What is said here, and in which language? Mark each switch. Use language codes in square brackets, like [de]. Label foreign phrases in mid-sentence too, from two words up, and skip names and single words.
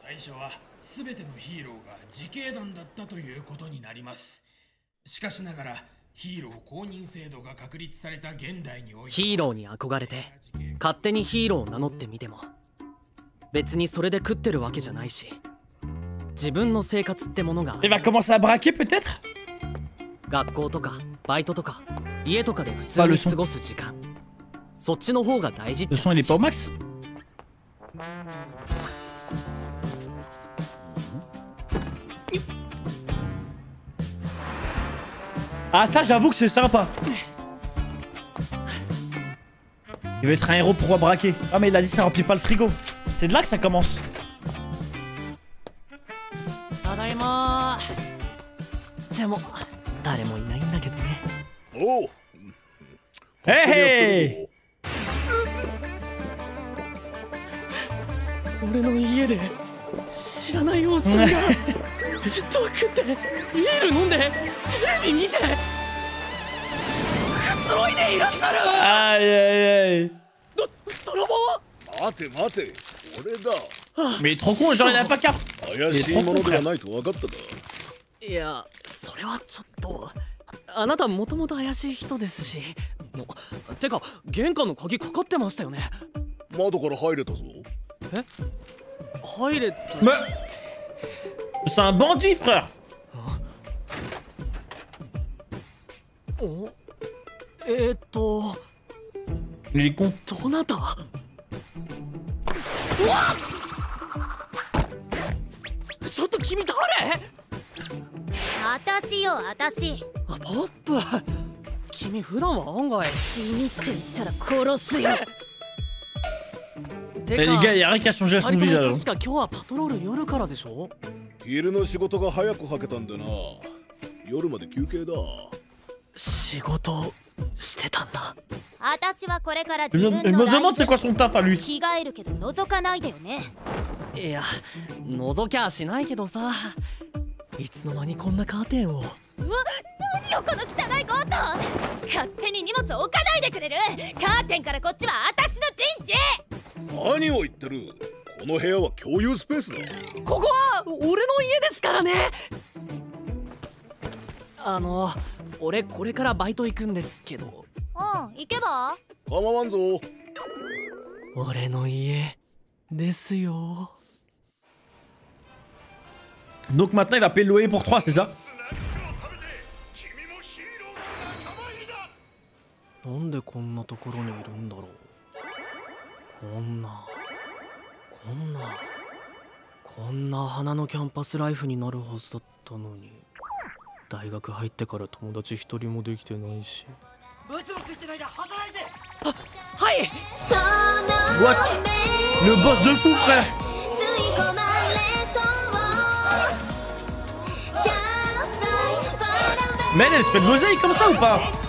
[ja] 初は全てのヒーローが自警団だったということになります。しかしながらヒーロー公認制度が確立された現代において、ヒーローに憧れて勝手にヒーローを名乗ってみても別にそれで食ってるわけじゃないし、自分の生活ってものが [fr] Il va commencer à braquer peut-être? [ja] 学校とかバイトとか家とかで普通に過ごす時間、そっちの方が大事っ [fr] Le [ja] て。 [fr] son il est pas au max? Ah ça j'avoue que c'est sympa. Il veut être un héros pour braquer. Ah mais il a dit ça remplit pas le frigo. C'est de là que ça commence. [ja] ただいま。でも誰もいないんだけどね。おう。 Hey hey! 俺の家で知らないおっさんが弁当食ってビール飲んでテレビ見てくつろいでいらっしゃる。 [fr] Aïe aïe aïe! [ja] 泥棒。待て待て、俺だ。 [fr] Mais il est trop con, genre il a pas qu'à. [ja] 怪しいものではないと分かったか。いや、それはちょっと。あなたもともと怪しい人ですし。てか玄関の鍵かかってましたよね。窓から入れたぞ。え、入れた。 [fr] Mais c'est un bandit frère. [ja] お、 [fr] Il est con. [ja] どなた？うわっ！ちょっと君誰？私よ、私。あ、ポップ。君普段は案外。死にって言ったら殺すよ。 [fr] Mais les gars, y'a rien qui a changé à son visage. [ja] 確か今日はパトロール夜からでしょ？昼の仕事が早くはけたんでな。夜まで休憩だ。仕事してたんだ。私はこれから自 [fr] Il [ja] 分 [fr] me [ja] の [fr] demande c'est quoi son taf à lui. [ja] 着替えるけど覗かないでよね。いや、覗きゃしないけどさ。いつの間にこんなカーテンを。うわ、何よこの汚い強盗。勝手に荷物置かないでくれる。カーテンからこっちは私の陣地。何を言ってる。この部屋は共有スペースだ。ここは俺の家ですからね。俺これからバイト行くんですけど。うん、行けば。構わんぞ。俺の家ですよ。 [fr] Donc maintenant il va payer le loyer pour 3, c'est ça? [ja] なんでこんなところにいるんだろう。こんな花のキャンパスライフになるはずだったのに。大学入ってから友達一人もできてないし。ブツもついてないで働いて。あ、はい。 [fr] What? Le boss de fou frère. Mais elle se fait de l'oseille comme ça ou pas?